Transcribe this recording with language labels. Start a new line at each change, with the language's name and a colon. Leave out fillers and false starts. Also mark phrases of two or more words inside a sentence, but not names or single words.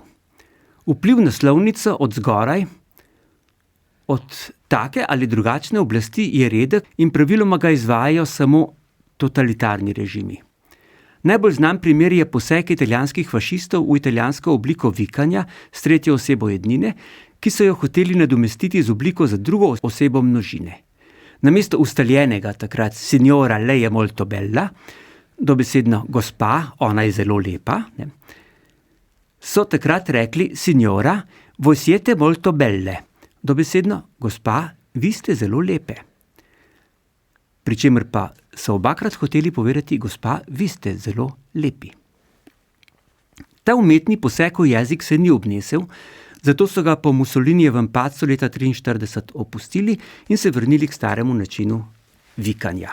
Slovenian: Vpliv na slovnico od zgoraj, od take ali drugačne oblasti je redek in praviloma ga izvajajo samo totalitarni režimi. Najbolj znan primer je poseg italijanskih fašistov v italijansko obliko vikanja s tretjo osebo jednine, ki so jo hoteli nadomestiti z obliko za drugo osebo množine. Namesto ustaljenega takrat
Italian: signora lei è molto bella,
Slovenian: dobesedno gospa, ona je zelo lepa, so takrat rekli
Italian: signora, voi siete molto belle,
Slovenian: dobesedno gospa, vi ste zelo lepe. Pričemer pa so obakrat hoteli povedati, gospa, vi ste zelo lepi. Ta umetni poseg v jezik se ni obnesel, zato so ga po Mussolinijevem padcu leta 1943 opustili in se vrnili k staremu načinu vikanja.